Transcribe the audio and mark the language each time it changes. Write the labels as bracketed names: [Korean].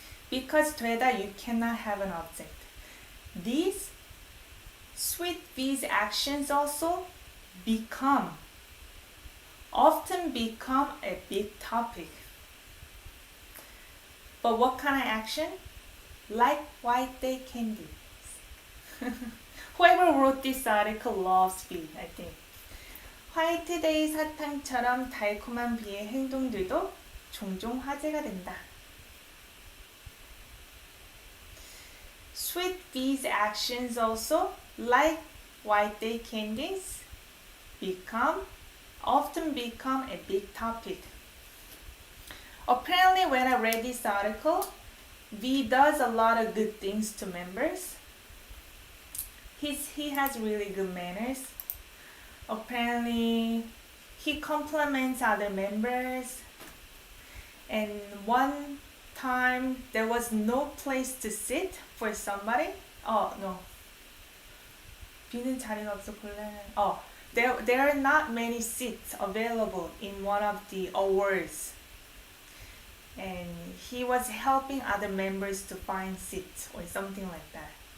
[English] Because 되다, you cannot have an object. These sweet these actions also become, often become a big topic. But what kind of action? Like white day candy. Whoever wrote this article loves bee, I think. [Korean] 화이트데이 사탕처럼 달콤한 비의 행동들도 종종 화제가 된다. [English] Sweet bees' actions also, like white day candies, often become a big topic. Apparently, when I read this article, V does a lot of good things to members. He has really good manners. Apparently, he compliments other members. And one time, there was no place to sit for somebody. Oh, no. [Korean] B는 자리가 없어 곤란해. [English] There are not many seats available in one of the awards. And he was helping other members to find seats or something like that.